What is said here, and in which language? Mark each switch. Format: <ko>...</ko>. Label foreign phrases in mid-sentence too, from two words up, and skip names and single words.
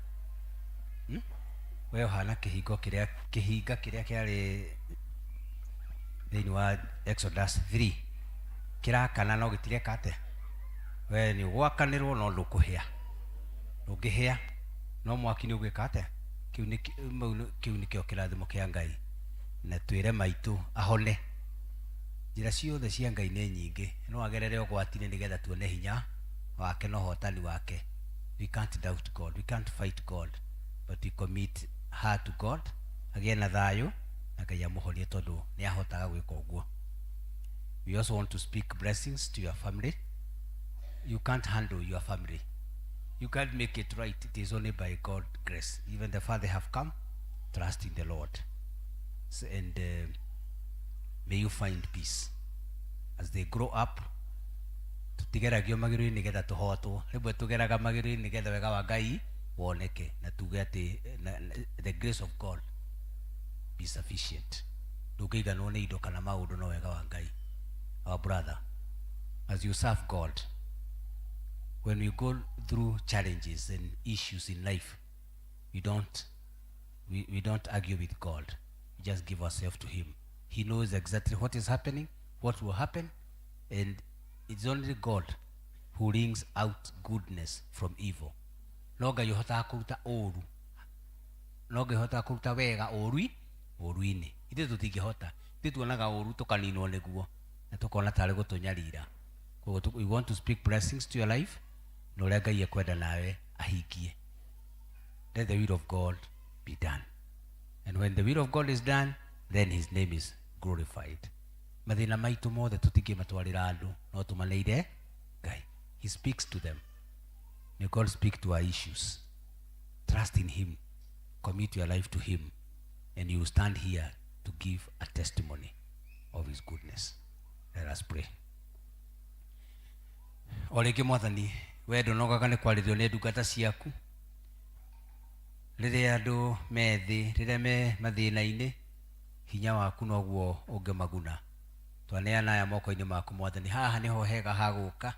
<ki>we hana kihinga kiria kiari thiini wa Exodus 3 kirakana no gitireka ate we ni gwakanirwo no ndukuhia Ndũngĩhĩa, no mwaki nĩ ũgwĩka atĩa? Kĩu nĩkĩo kĩrathimo kĩa Ngai, na twĩre maitũ ahone. Njĩra ciothe cia Ngai nĩ nyingĩ, no agerere ũgwati-inĩ nĩgetha tuone hinya wake na ũhotani wake.</ki> <en>We can't doubt God, we can't fight God, but we commit her to God,</en> <ki>agĩe na thayũ na Ngai amũhonie tondũ nĩ ahotaga gwĩka ũguo.</ki> <en>We also want to speak blessings to your family. You can't handle your family. You can't make it right. It is only by God's grace. Even the Father have come, trust in the Lord. And may you find peace. As they grow up,</en> <ki>tutigeragio magĩrĩru nĩgetha tũhotwo. Rĩmwe tũgeraga magĩrĩru nĩgetha wega wa Ngai woneke na tuge atĩ</ki> <en>the grace of God be sufficient.</en> <ki>Ndũngĩiganwo nĩ indo kana maũndũ no wega wa Ngai.</ki> <en>Our brother, as you serve God, when we go through challenges and issues in life, we don't argue with God. We just give ourselves to Him. He knows exactly what is happening, what will happen, and it's only God who brings out goodness from evil.</en> <ki>No Ngai ũhotaga kũruta ũũru, no Ngai ũhotaga kũruta wega ũũru-inĩ. Ithuĩ tũtingĩhota, ithuĩ tuonaga ũũru tũkaninwo nĩguo na tũkona tarĩ gũtũnyarira.</ki> <en>We want to speak blessings to your life,</en> <ki>na ũrĩa Ngai ekwenda nawe ahingie.</ki> <en>Let the will of God be done. And when the will of God is done, then His name is glorified.</en> <ki>Mathĩna maitũ mothe tũtingĩmatwarĩra andũ, no tũmaneire Ngai.</ki> <en>He speaks to them. May God speak to our issues. Trust in Him. Commit your life to Him. And you will stand here to give a testimony of His goodness. Let us pray.</en> <ki>O rĩngĩ Mwathani, wee ndũnogaga nĩ kwarĩrio nĩ ndungata ciaku. Rĩrĩa andũ me thĩ, rĩrĩa me mathĩna-inĩ, hinya waku noguo ũngĩmaguna. Twaneana aya moko-inĩ maku Mwathani, haha nĩho hega ha gũka.</ki>